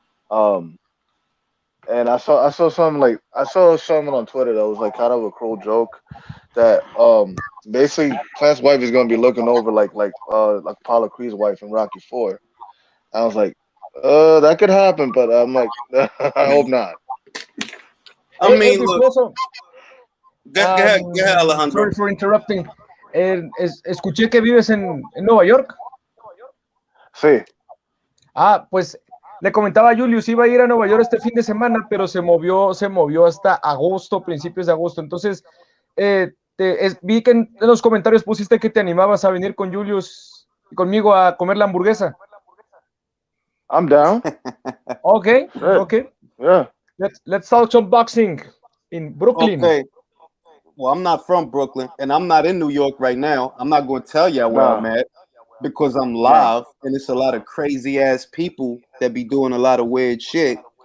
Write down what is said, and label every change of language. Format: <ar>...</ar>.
<en>Um, and I saw something on Twitter that was like kind of a cruel joke that basically Plant's wife is gonna be looking over like Apollo Creed's wife in Rocky Four. I was like, that could happen, but I'm like, I hope not. I mean, look. Virtuoso, Go ahead, Alejandro. sorry for interrupting.</en> <es>Escuché que vives en Nueva York. Sí, Pues le comentaba a Julius, iba a ir a Nueva York este fin de semana, pero se movió hasta agosto, principios de agosto. Entonces, vi que en los comentarios pusiste que te animabas a venir con Julius y conmigo a comer la hamburguesa.</es> <en>I'm down. Okay, Shit. okay. Yeah. Let's talk some boxing in Brooklyn. Okay. Well, I'm not from Brooklyn, and I'm not in New York right now. I'm not going to tell y'all where I'm Nah. at because I'm live, and it's a lot of crazy ass people that be doing a lot of weird shit.</en>